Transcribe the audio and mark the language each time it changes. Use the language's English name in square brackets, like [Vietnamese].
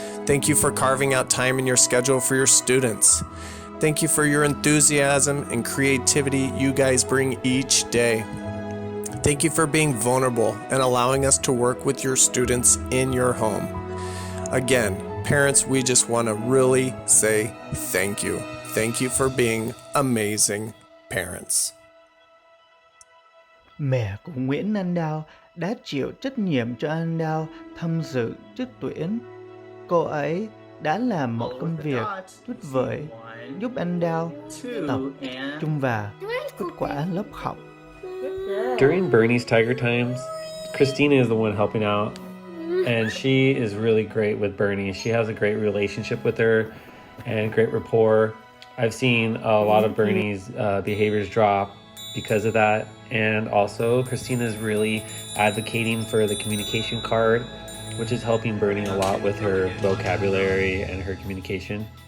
[English] Thank you for carving out time in your schedule for your students. Thank you for your enthusiasm and creativity you guys bring each day. Thank you for being vulnerable and allowing us to work with your students in your home. Again, parents, we just want to really say thank you. Thank you for being amazing parents. [Vietnamese] Mẹ của Nguyễn Anh Đao đã chịu trách nhiệm cho anh Đao tham dự trước tuyển. Cô ấy đã làm một công việc tuyệt vời giúp anh Đao tập trung vào kết quả lớp học. [English] During Bernie's Tiger Times, Christina is the one helping out, and she is really great with Bernie. She has a great relationship with her and great rapport. I've seen a lot of Bernie's behaviors drop because of that, and also Christina is really advocating for the communication card, which is helping Bernie a lot with her vocabulary and her communication.